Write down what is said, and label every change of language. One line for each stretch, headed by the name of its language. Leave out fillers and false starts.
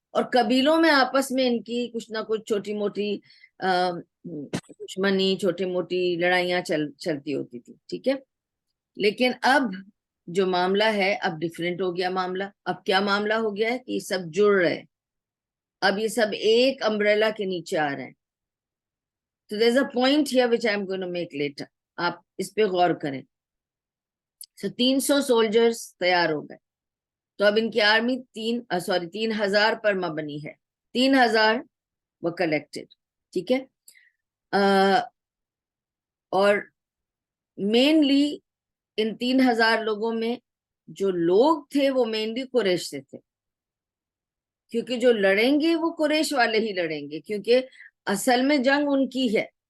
Urdu: اور قبیلوں میں آپس میں ان کی کچھ نہ کچھ چھوٹی موٹی دشمنی، چھوٹی موٹی لڑائیاں چلتی ہوتی تھی، ٹھیک ہے. لیکن اب جو معاملہ ہے اب ڈیفرنٹ ہو گیا معاملہ. اب کیا معاملہ ہو گیا ہے کہ یہ سب جڑ رہے ہیں، اب یہ سب ایک امبریلا کے نیچے آ رہے ہیں.
English: So there's a point here which I'm going to make later.
Urdu: آپ اس پہ غور کریں. So 300 سولجرز تیار ہو گئے. تو اب ان کی آرمی 3,000 پر مبنی ہے. 3,000 وہ کلیکٹڈ، ٹھیک ہے. اور مینلی ان 3,000 لوگوں میں جو لوگ تھے وہ مینلی قریش سے تھے، کیونکہ جو لڑیں گے وہ قریش والے ہی لڑیں گے، کیونکہ اصل میں جنگ ان کی ہے.